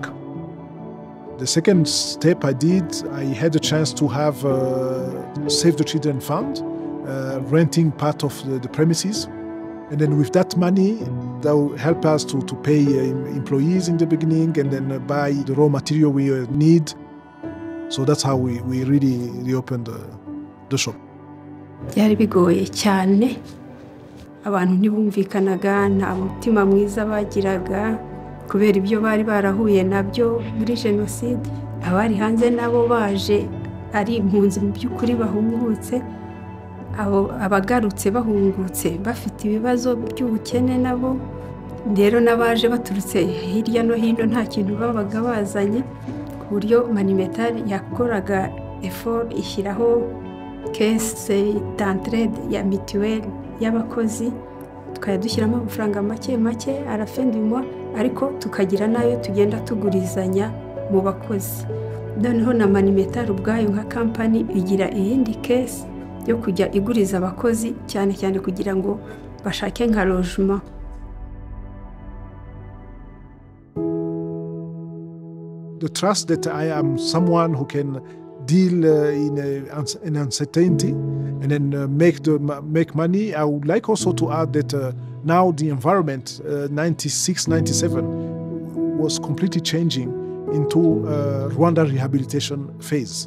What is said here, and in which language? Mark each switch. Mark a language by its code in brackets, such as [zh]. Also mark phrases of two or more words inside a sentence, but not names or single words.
[en] The second step I did, I had a chance to have Save the Children Fund, renting part of the premises. And then with that money, that will help us to pay employees in the beginning and then buy the raw material we need. So that's how we really reopened the shop. [rw] Byari bigoye cyane. Abantu ntibumvikanaga, nta mutima mwiza bagiraga kubera ibyo bari barahuye nabyo muri jenoside. Abari hanze nabo baje ari impunzi mu by'ukuri bahungutse, abagarutse bahungutse bafite ibibazo by'ubukene nabo rero n'abaje baturutse hirya no hino nta kintu babaga bazanye ku buryo Manimetal yakoraga effort ishyiraho [fr] caisse d'entraide [rw] ya mituelle y'abakozi tukajya dushyiramo amafaranga make make [fr] à la fin du mois [rw] ariko tukagira nayo tugenda tugurizanya mu bakozi noneho na Manimetal ubwayo nka company igira iyindi caisse yo kujya iguriza abakozi cyane cyane kugira ngo bashake nka logement. [en] The trust that I am someone who can deal in uncertainty and then make money. I would like also to add that now the environment, 96, 97, was completely changing into Rwanda rehabilitation phase.